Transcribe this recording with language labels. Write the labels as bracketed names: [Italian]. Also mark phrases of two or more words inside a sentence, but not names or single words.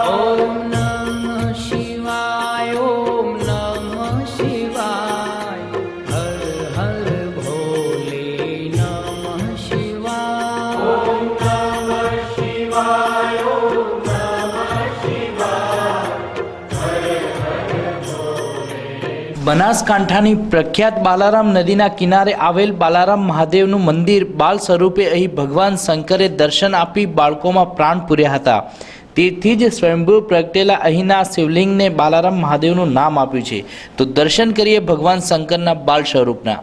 [Sanskrit] ओम नमः शिवाय, ओम नमः शिवाय, [Hindi] हर हर भोले [Sanskrit] नमः शिवाय। ओम नमः शिवाय, ओम नमः शिवाय, [Hindi] हर हर भोले। [Gujarati] બનાસકાંઠાની પ્રખ્યાત બાલારામ નદીના કિનારે આવેલ બાલારામ મહાદેવનું મંદિર બાલ સ્વરૂપે અહીં ભગવાન શંકરે દર્શન આપી બાળકોમાં પ્રાણ પૂર્યા હતા। તેથી જ સ્વયંભૂ પ્રગટેલા અહીંના શિવલિંગને બાલારામ મહાદેવનું નામ આપ્યું છે। તો દર્શન કરીએ ભગવાન શંકરના બાલ સ્વરૂપના।